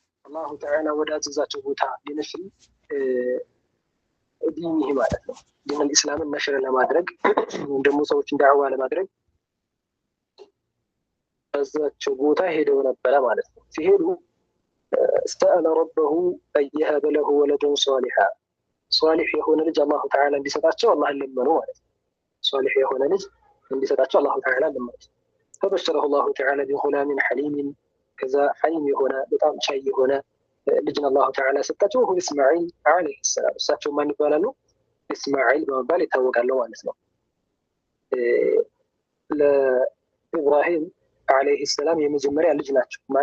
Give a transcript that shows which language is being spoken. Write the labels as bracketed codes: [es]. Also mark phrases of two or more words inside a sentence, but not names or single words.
[ar] الله تعالى [am] ወደ አዘዛቸው ቦታ ሊነሽል ዲኒህ ማለት ነው። ዲን ኢስላምን ነሽር ለማድረግ ወይም ደግሞ ሰዎችን ዳዕዋ ለማድረግ አዘዛቸው ቦታ ሄደው ነበረ ማለት ነው። ሲሄዱ [ar] استأل ربه أن يهب له ولدا صالحا [am] صالح የሆነ ልጅ [ar] الله تعالى [am] እንዲሰጣቸው አላህን ለመኑ ማለት ነው። صالح የሆነ ልጅ እንዲሰጣቸው [ar] الله تعالى [am] ለመኑ። [ar] فبشره الله تعالى بغلام حليم [am] ከዛ ሐሊም የሆነ በጣም ቻይ የሆነ ልጅን [ar] الله تعالى [am] ሰጣቸው። ወሁ ኢስማዒል [ar] عليه السلام። [am] እሳቸው ማን ይባላሉ? ኢስማዒል በመባል ይታወቃሉ ማለት ነው። ለኢብራሂም [ar] عليه السلام [am] የመጀመሪያ ልጅ ናቸው። ማን?